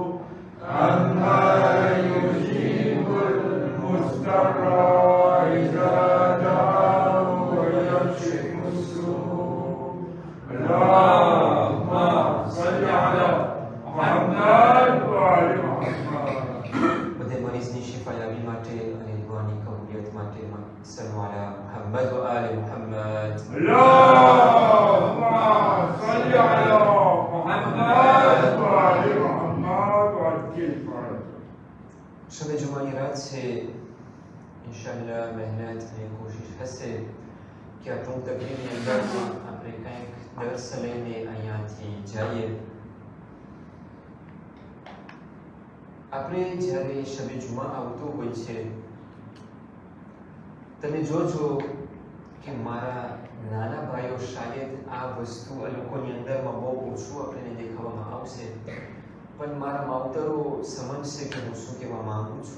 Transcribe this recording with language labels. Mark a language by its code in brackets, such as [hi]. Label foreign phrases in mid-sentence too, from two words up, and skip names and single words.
[ar] أمن يجيب المضطر إذا دعاه ويكشف السوء'. اللهم صل على محمد وعلى محمد. [gu] બધે મરીઝની શિફાયાબી માટે અને દુઆની કબૂલિયત માટે [ar] صلوا على محمد وآل محمد. اللهم صل على محمد وعلى محمد وعجل فرج. [gu] શબે જુમાની રાત છે. ઇન્શાઅલ્લાહ મહેનત અને કોશિશ હશે કે આ ટૂંક તકરીરની અંદરમાં આપણે કંઈક દર્સ લઈને અહીંયાથી જઈએ. આપણે જ્યારે શબે જુમા આવતો હોય છે, તમે જોજો કે મારા નાના ભાઈઓ શાયદ આ વસ્તુ આ લોકોની અંદરમાં બહુ ઓછું આપણને દેખાવામાં આવશે, પણ મારા માવતરો સમજશે કે હું શું કહેવા માંગુ છું.